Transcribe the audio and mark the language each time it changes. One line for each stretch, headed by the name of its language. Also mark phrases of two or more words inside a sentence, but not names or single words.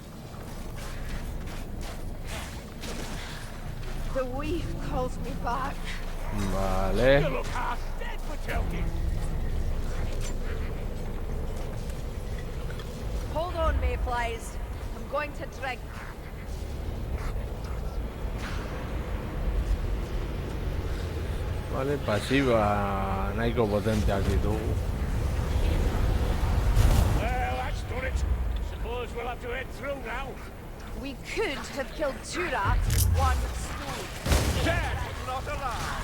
English: The weave calls me back.
Basque: Vale.
English: You look half dead for telling. Hold on, mayflies. I'm going to drink.
Basque: Vale, pasiba nahiko potenteak ditugu.
English: Well, that's done it. Suppose we'll have to head through now. We could have killed two rats with one stone. Dead, not alive!